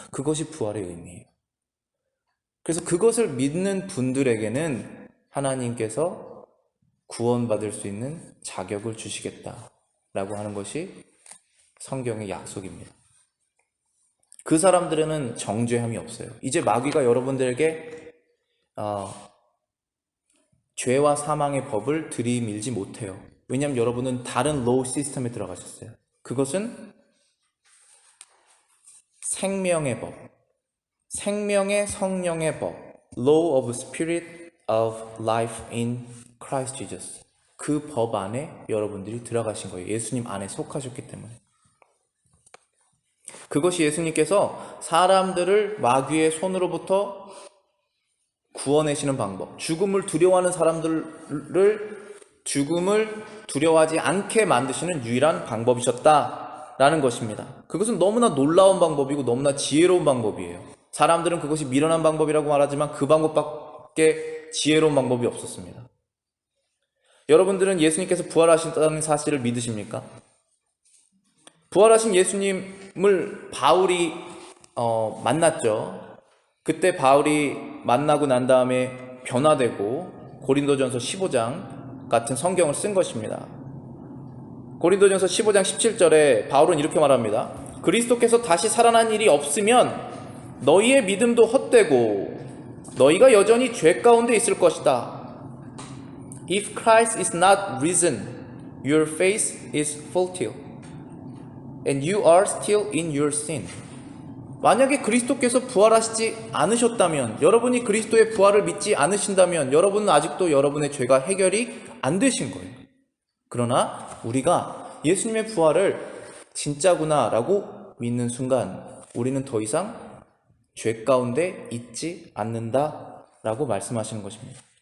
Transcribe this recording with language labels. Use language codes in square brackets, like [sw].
[ko] 그것이 부활의 의미예요. 그래서 그것을 믿는 분들에게는 하나님께서 구원받을 수 있는 자격을 주시겠다라고 하는 것이 성경의 약속입니다. 그 사람들에는 정죄함이 없어요. 이제 마귀가 여러분들에게 죄와 사망의 법을 들이밀지 못해요. 왜냐하면 여러분은 다른 로우 시스템에 들어가셨어요. 그것은 생명의 법, 생명의 성령의 법, [en] Law of Spirit of Life in Christ Jesus. [ko] 그 법 안에 여러분들이 들어가신 거예요. 예수님 안에 속하셨기 때문에. 그것이 예수님께서 사람들을 마귀의 손으로부터 구원하시는 방법, 죽음을 두려워하는 사람들을 죽음을 두려워하지 않게 만드시는 유일한 방법이셨다라는 것입니다. 그것은 너무나 놀라운 방법이고 너무나 지혜로운 방법이에요. 사람들은 그것이 미련한 방법이라고 말하지만 그 방법밖에 지혜로운 방법이 없었습니다. 여러분들은 예수님께서 부활하신다는 사실을 믿으십니까? 부활하신 예수님을 바울이 만났죠. 그때 바울이 만나고 난 다음에 변화되고 고린도전서 15장 같은 성경을 쓴 것입니다. 고린도전서 15장 17절에 바울은 이렇게 말합니다. 그리스도께서 다시 살아난 일이 없으면 너희의 믿음도 헛되고 너희가 여전히 죄 가운데 있을 것이다. [en] If Christ is not risen, your faith is futile, and you are still in your sin. [ko] 만약에 그리스도께서 부활하시지 않으셨다면, 여러분이 그리스도의 부활을 믿지 않으신다면 여러분은 아직도 여러분의 죄가 해결이 안 되신 거예요. 그러나 우리가 예수님의 부활을 진짜구나 라고 믿는 순간 우리는 더 이상 죄 가운데 있지 않는다 라고 말씀하시는 것입니다.